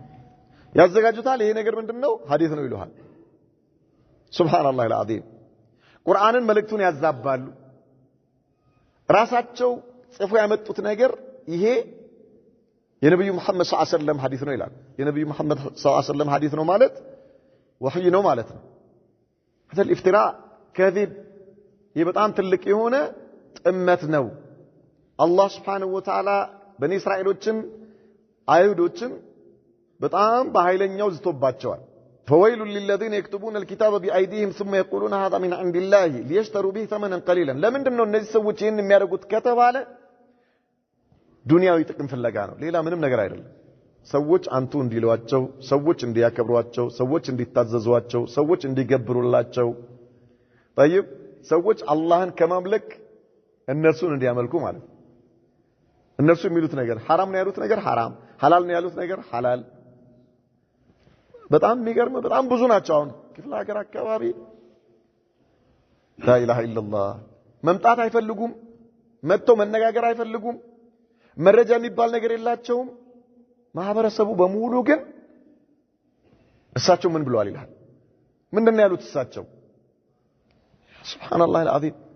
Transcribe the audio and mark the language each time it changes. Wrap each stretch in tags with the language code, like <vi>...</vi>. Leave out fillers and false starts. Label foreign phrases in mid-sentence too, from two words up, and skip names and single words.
<am>ያዘጋጁታል ይሄ ነገር ምንድነው ሐዲስ ነው ይሉሃል</am> <ar>سبحان الله العظيم</ar> <am>ቁርአንን መልእክቱን ያዛባሉ ራሳቸው ጽፎ ያመጡት ነገር ይሄ የነብዩ መሐመድ</am> <ar>صلى الله عليه وسلم</ar> <am>ሐዲስ ነው ይላል የነብዩ መሐመድ ሰለላሁ</am> <ar>عليه وسلم</ar> <am>ሐዲስ ነው ማለት ወህይ ነው ማለት ነው</am> <ar>هذا الافتراء كذب يبقى</ar> <am>ትልቅ የሆነ ጥመት ነው አላህ</am> <ar>سبحانه وتعالى</ar> <am>በኒ እስራኤሎችን አይሁዶችን በጣም በኃይለኛው ዝቶባቸዋል</am> <ar>فويل للذين يكتبون الكتاب بأيديهم ثم يقولون هذا من عند الله ليشتروا به ثمنا قليلا</ar> <am>ለምንድነው እነዚህ ሰዎች ይሄን የሚያደርጉት ከተባለ ዱንያዊ ጥቅም ፍለጋ ነው ሌላ ምንም ነገር አይደለም ሰዎች አንቱ እንዲሏቸው ሰዎች እንዲያከብሯቸው ሰዎች እንዲታዘዟቸው ሰዎች እንዲገብሩላቸው طيب ሰዎች አላህን ከማምለክ እነርሱን እንዲያመልኩ ማለት እነርሱ የሚሉት ነገር ሐራም ነው ያሉት ነገር ሐራም ሐላል ነው ያሉት ነገር ሐላል በጣም የሚገርም በጣም ብዙ ናቸው አሁን ክፍለ ሀገር አካባቢ</am> <ar>لا اله الا الله</ar> <am>መምጣት አይፈልጉም መጥተው መነጋገር አይፈልጉም መረጃ የሚባል ነገር የላቸውም ማህበረሰቡ በሙሉ ግን እሳቸው ምን ብለዋል ይላል ምንድነው ያሉት እሳቸው</am> <ar>سبحان الله العظيم</ar>